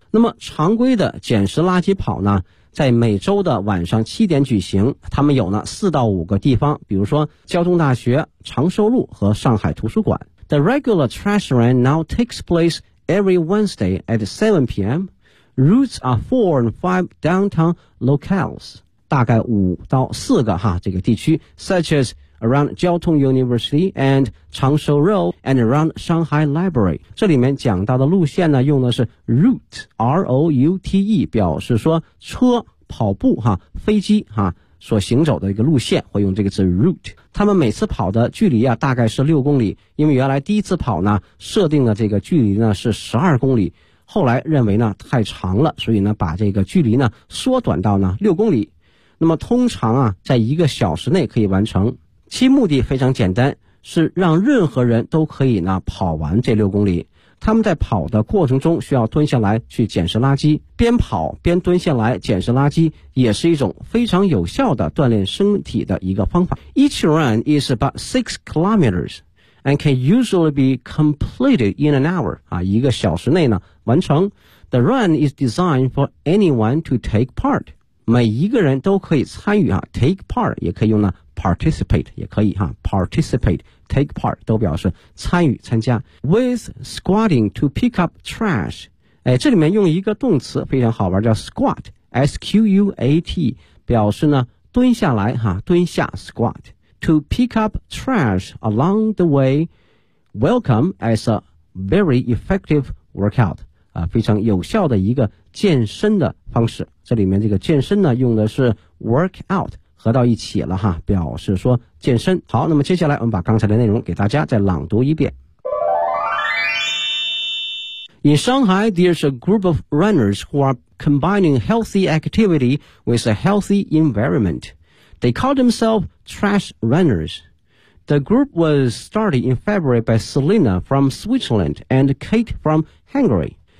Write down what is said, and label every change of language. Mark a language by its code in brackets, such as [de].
[zh] 那么常规的捡拾垃圾跑呢，在每周的晚上七点举行，他们有呢四到五个地方，比如说交通大学、长寿路和上海图书馆。 [en] The regular trash run now takes place every Wednesday at 7 p.m. Routes are 4 and 5 downtown locales, [zh] 大概五到四个哈这个地区 [en] such as around 交通 University and 长寿 Road and around Shanghai Library. [zh] 这里面讲到的路线呢用的是 route, R-O-U-T-E, 表示说车跑步哈飞机哈所行走的一个路线，会用这个字 route。他们每次跑的距离啊大概是6公里，因为原来第一次跑呢设定的这个距离呢是12公里，后来认为呢太长了，所以呢把这个距离呢缩短到呢6公里。那么通常啊在一个小时内可以完成，其目的非常简单，是让任何人都可以呢跑完这6公里。他们在跑的过程中需要蹲下来去捡拾垃圾，边跑边蹲下来捡拾垃圾也是一种非常有效的锻炼身体的一个方法。 [en] Each run is about 6 kilometers and can usually be completed in an hour, [zh] 啊，一个小时内呢完成。 [en] The run is designed for anyone to take part, [zh] 每一个人都可以参与啊。 Take part 也可以用呢 participate 也可以哈、啊、participate, take part 都表示参与参加。 [en] With squatting to pick up trash, [zh] 哎，这里面用一个动词非常好玩，叫 squat, S-Q-U-A-T, 表示呢蹲下来哈、啊、蹲下 squat。 [en] To pick up trash along the way, welcome as a very effective workout, [zh] 啊，非常有效的一个健身的方式。这里面这个健身呢，用的是 workout, 合到一起了哈，表示说健身。好，那么接下来我们把刚才的内容给大家再朗读一遍。 [en] In Shanghai, there's a group of runners who are combining healthy activity with a healthy environment. They call themselves Trash Runners. The group was started in February by Selena from Switzerland and Kate from Hungary.